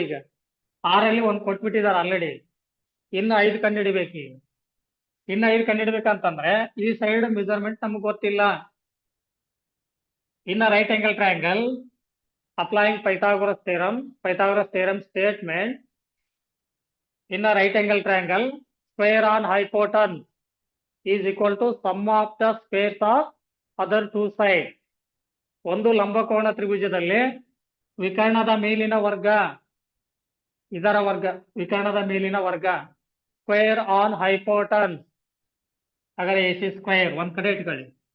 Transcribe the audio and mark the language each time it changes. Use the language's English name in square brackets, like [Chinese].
[Kannada] ಈಗ 6ರಲ್ಲಿ 1 ಕೊಟ್ಬಿಟ್ಟಿದ್ದಾರೆ ಆಲ್ರೆಡಿ, ಇನ್ನು 5 ಕಂಡುಹಿಡಿಬೇಕು. ಇನ್ನು 5 ಕಂಡುಹಿಡ್ಬೇಕಂತಂದ್ರೆ ಈ ಸೈಡ್ ಮೆಜರ್ಮೆಂಟ್ ನಮ್ಗೆ ಗೊತ್ತಿಲ್ಲ. ಇನ್ನು [English] Right angle triangle, applying Pythagoras theorem statement. In a right angle triangle, square on hypotenuse is equal to sum of the squares of other two sides. [Kannada] ಒಂದು ಲಂಬಕೋನ ತ್ರಿಭುಜದಲ್ಲಿ ವಿಕರ್ಣದ ಮೇಲಿನ ವರ್ಗ, ಇದರ ವರ್ಗ, ವಿಕರ್ಣದ ಮೇಲಿನ ವರ್ಗ, [English] Square on hypotenuse. [Kannada] ಹಾಗಾದ್ರೆ ಎ ಸಿ ಸ್ಕ್ವೇರ್ ಒಂದ್ ಕಡೆ ಇಟ್ಕೊಳ್ಳಿ.